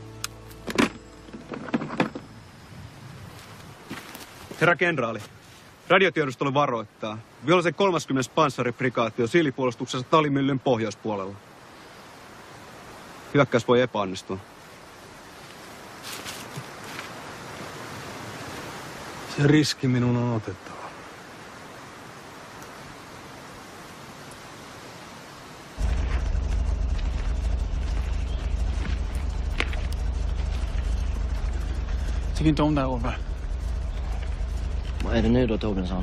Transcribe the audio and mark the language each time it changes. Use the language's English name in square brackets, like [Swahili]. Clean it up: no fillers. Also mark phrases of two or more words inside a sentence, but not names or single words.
[Finnish] Herra kenraali, radiotiedustelu varoittaa. Vihollisen 30. panssariprikaatio siilipuolustuksessa Talimyllyn pohjoispuolella. Hyökkäys voi epäonnistua. Se riski minun on otettava. [Swedish] Tycker inte om det här, Ove. Vad är det nu då, Torbjörnsson?